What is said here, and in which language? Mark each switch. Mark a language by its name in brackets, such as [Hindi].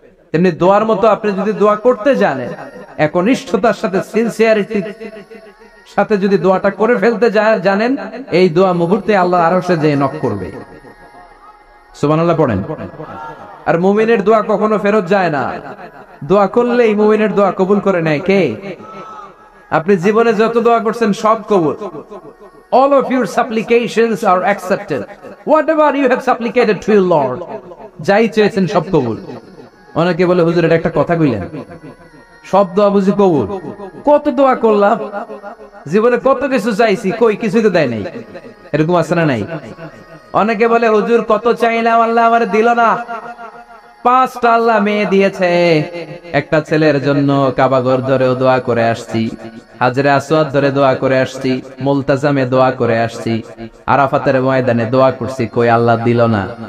[Bangla] তেমনি দোয়ার মতো আপনি যদি দোয়া করতে জানেন, একনিষ্ঠতার সাথে সিনসিয়ারিটি সাথে যদি দোয়াটা করে ফেলতে জানেন, এই দোয়া মুহূর্তে আল্লাহ আরশে যেয়ে নক করবে। সুবহানাল্লাহ পড়েন। আর মুমিনের দোয়া কখনো ফেরত যায় না, দোয়া করলেই মুমিনের দোয়া কবুল করে নেয় কে? আপনি জীবনে যত দোয়া করছেন সব কবুল। [English] All of your supplications are accepted. Whatever you have supplicated to your Lord, [Bangla] যাই চেয়েছেন সব কবুল। অনেকে বলে হুজুর এটা একটা কথা কইলেন, সব দোয়া বুঝি কবুল? কত দোয়া করলাম, জীবনে কত কিছু চাইছি, কই কিছুই তো দেয় নাই। এরকম আছে না নাই? অনেকে বলে হুজুর কত চাইলাম আল্লাহ আমারে দিল না। 5টা আল্লাহ মেয়ে দিয়েছে, একটা ছেলের জন্য কাবাগর ধরেও দোয়া করে আসছি, হাজরে আসওয়াদ ধরে দোয়া করে আসছি, মুলতাজামে দোয়া করে আসছি, আরাফাতের ময়দানে দোয়া করছি, কই আল্লাহ দিল না।